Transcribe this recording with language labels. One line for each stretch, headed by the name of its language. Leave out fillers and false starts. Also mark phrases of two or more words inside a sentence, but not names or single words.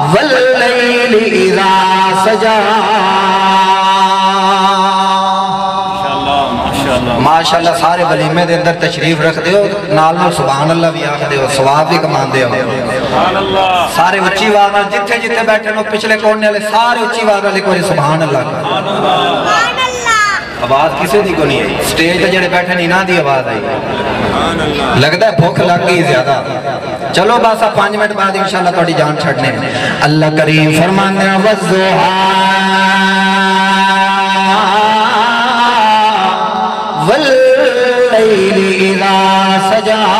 Arabic: واللیل اذا سجا.
Punjabi: ماشاءاللہ سارے ولیمے دے اندر تشریف رکھ دیو، نال نال
Arabic: سبحان اللہ
Punjabi: بھی آکھ دیو، ثواب بھی کمان دیو. سارے اچھی آواز نال جتھے جتھے بیٹھے نو پچھلے کونے والے سارے اچھی آواز نال ایک بار
Arabic: سبحان اللہ
Punjabi: کا. آواز کسے دی کو نہیں ہے، سٹیج تے جڑے بیٹھے نہیں نہ دی آواز آئی. لگتا ہے بھوک لگ گئی زیادہ. چلو بس 5 منٹ بعد انشاءاللہ تھوڑی جان چھڑنے. اللہ کریم فرماندے ہیں
Arabic: والضحیٰ واللیل اذا سجا.